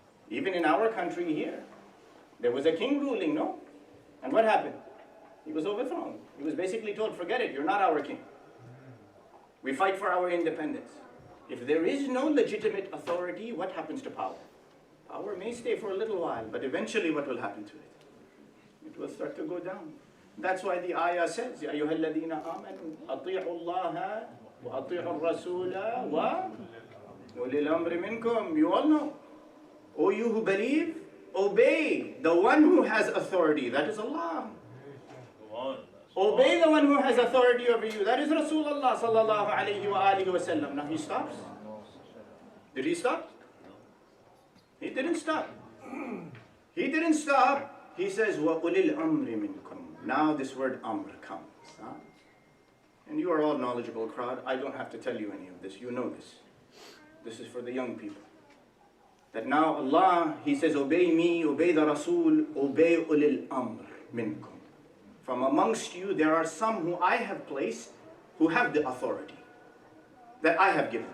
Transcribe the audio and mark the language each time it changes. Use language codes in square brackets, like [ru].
[en] Even in our country here, there was a king ruling, no? And what happened? He was overthrown. He was basically told, forget it, you're not our king. We fight for our independence. If there is no legitimate authority, what happens to power? Power may stay for a little while, but eventually what will happen to it? It will start to go down. That's why the ayah says, [ar] يَا أَيُّهَا الَّذِينَ آمَنُوا أَطِيعُوا اللَّهَ وَأَطِيعُوا الرَّسُولَ وَأُولِي الْأَمْرِ مِنْكُمْ. [en] You all know. O you who believe, obey the one who has authority, that is Allah. Obey the one who has authority over you, that is Rasulullah sallallahu alayhi wa alihi wa sallam. Now he stops. Did he stop? He didn't stop. He didn't stop. He says, [ar] وَأُولِي الْأَمْرِ مِنْكُمْ. [en] Now this word amr comes. Huh? And you are all knowledgeable crowd. I don't have to tell you any of this. You know this. This is for the young people. That now Allah, He says, obey me, obey the Rasul, obey [ar] ulil amr minkum. [en] From amongst you, there are some who I have placed who have the authority that I have given.